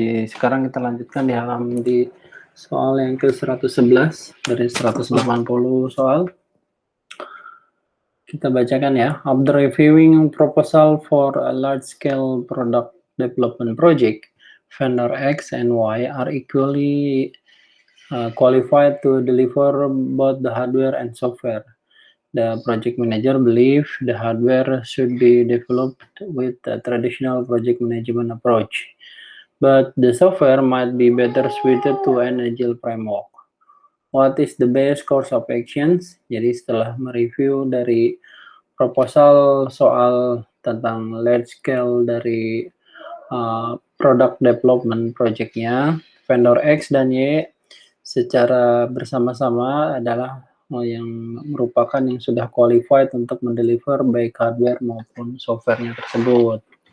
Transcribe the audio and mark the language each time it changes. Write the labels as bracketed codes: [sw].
[id] Sekarang kita lanjutkan di soal yang ke-111 dari 180 soal. Kita bacakan ya. [en] After reviewing proposal for a large-scale product development project, vendor X and Y are equally qualified to deliver both the hardware and software. The project manager believes the hardware should be developed with a traditional project management approach, but the software might be better suited to an agile framework. What is the best course of actions? [id] Jadi setelah mereview dari proposal soal tentang large scale dari product development projectnya, vendor X dan Y secara bersama-sama adalah yang merupakan yang sudah qualified untuk mendeliver baik hardware maupun softwarenya tersebut.